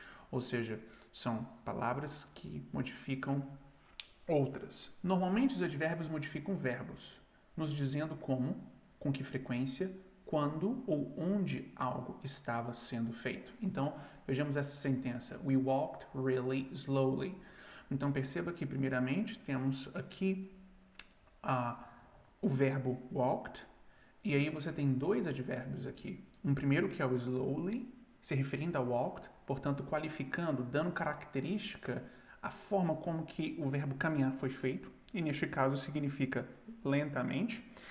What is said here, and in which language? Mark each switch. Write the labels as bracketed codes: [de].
[pt] Ou seja, são palavras que modificam outras. Normalmente os advérbios modificam verbos, nos dizendo como, com que frequência, quando ou onde algo estava sendo feito. Então, vejamos essa sentença. [en] We walked really slowly. [pt] Então, perceba que, primeiramente, temos aqui o verbo walked, e aí você tem dois advérbios aqui. Um primeiro que é o slowly, se referindo a walked, portanto, qualificando, dando característica à forma como que o verbo caminhar foi feito, e neste caso significa lentamente.